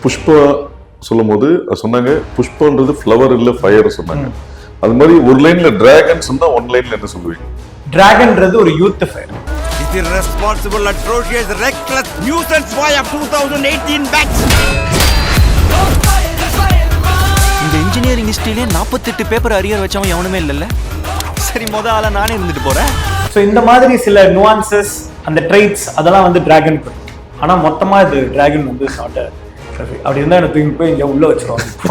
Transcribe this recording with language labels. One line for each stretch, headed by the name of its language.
Tamil: புஷ்பா சொல்லும் போது சொன்னாங்க புஷ்பன்றது ஃப்ளவர் இல்ல ஃபயர் சொன்னாங்க. அது மாதிரி ஒரு லைன்ல டிராகன் சொன்னா ஒன் லைன்ல என்ன சொல்லுவீங்க? டிராகன்றது ஒரு youth fire.
English: It is responsible, atrocious, reckless nuisance boy of 2018 batch.
Tamil: இந்த இன்ஜினியரிங் ஹிஸ்டரியிலே 48 பேப்பர் அரியர் வச்சவன் எவனுமே இல்லைல்ல. சரி, முத ஆளா நானே இருந்துட்டு போறேன். ஸோ இந்த மாதிரி சில நுவான்சஸ், அந்த ட்ரைட்ஸ் அதெல்லாம் வந்து டிராகன். ஆனா மொத்தமா இது டிராகன் வந்து நாட் அப்படி இருந்தா எனக்கு தூக்கி போய் இங்க உள்ள வச்சிருவாங்க.